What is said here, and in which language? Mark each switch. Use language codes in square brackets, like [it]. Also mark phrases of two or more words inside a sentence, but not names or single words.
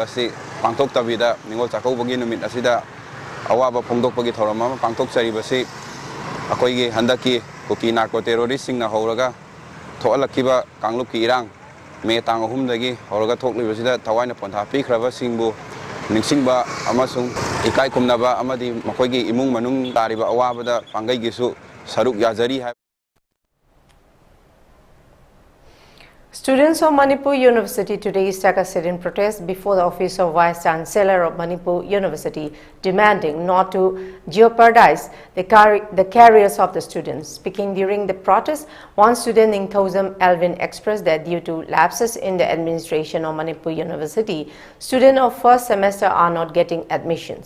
[mni] asi pangthok tabida Ningol Chakauba gi numit asida awaba phongdokpagi thoram ama pangthok charibasi akoi gi handaki Kuki [en] narco terrorist [mni] singna horaga thoalakiba kanglup ki irang me tang ahum dagi horaga thoklibasida thawaina pontha pikhraba singbu ningsingba amasung ikai kumnaba amadi makoi gi imung manung tariba awabada pangai gi su saruk yajari hai. [en] Students of Manipur University today struck a sit-in protest before the office of Vice Chancellor of Manipur University, demanding not to jeopardize the careers of the students. Speaking during the protest, one student in Thosam Alvin expressed that due to lapses in the administration of Manipur University, students of first semester are not getting admissions.